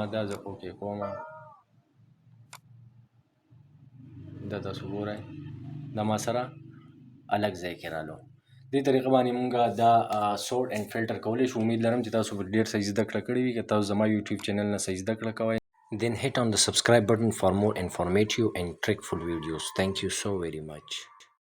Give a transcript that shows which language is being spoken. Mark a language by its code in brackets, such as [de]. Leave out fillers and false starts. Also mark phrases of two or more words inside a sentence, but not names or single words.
[ps] دا زه اوکې کومه. دا تاسو ګورئ دا ما سره الګ ځای کې رالو. دې طریقه باندې مونږ دا [en] sort and filter [ps] کولی شو. امید لرم چې تاسو ډېر صحیح زده کړه کړې وي. که تاسو زما یوټیوب چینل نه صحیح زده کړه کوئ [en] then hit on the subscribe button for more informative and trickful videos. Thank you so very much.